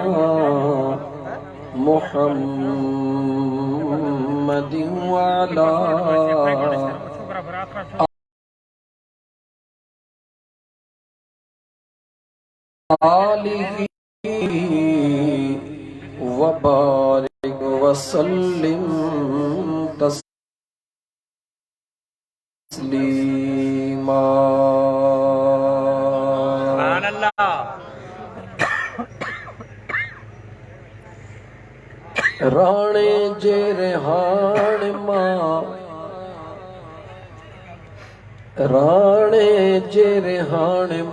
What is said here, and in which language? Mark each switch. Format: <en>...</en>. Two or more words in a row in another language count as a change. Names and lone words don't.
<ar>محمد وعلى آله وبارك وسلم تسليما.</ar> <sd>राणे जे रेहान मां राणे जे रेहान</sd>